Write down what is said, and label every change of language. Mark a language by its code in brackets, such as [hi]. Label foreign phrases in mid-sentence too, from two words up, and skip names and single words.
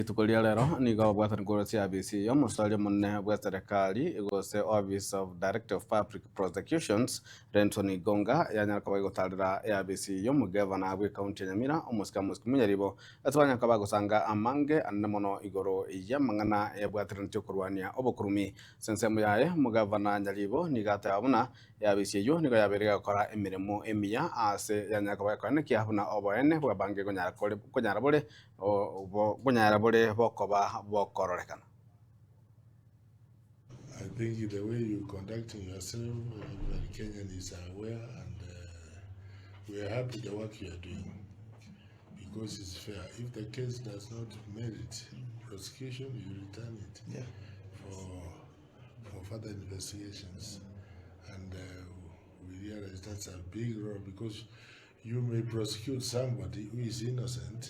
[guz] Tukulia lero nigo bwathan ngoro cia ABC yo musali munne bwa serikali igose Office of Director of Public Prosecutions Renson Ingonga yanyaka bagotarira ABC yo mugavana bwa county Nyamira Amos Nyaribo atwanya ka bagusanga amange annemono igoro ya mangana ya bwathan kurwania obukurumi sensemu yaye mugavana Nyaribo nigata abuna ya ABC yo nigo yaberega gukora emirimo emiya ase yanyaka bakwana kiabuna oboene bwa bange kunyara bole [en] I think the way you're conducting yourself, everybody Kenyan is aware, and we are happy the work you are doing because it's fair. If the case does not merit prosecution, you return it for further investigations, and we realize that's a big role because you may prosecute somebody who is innocent.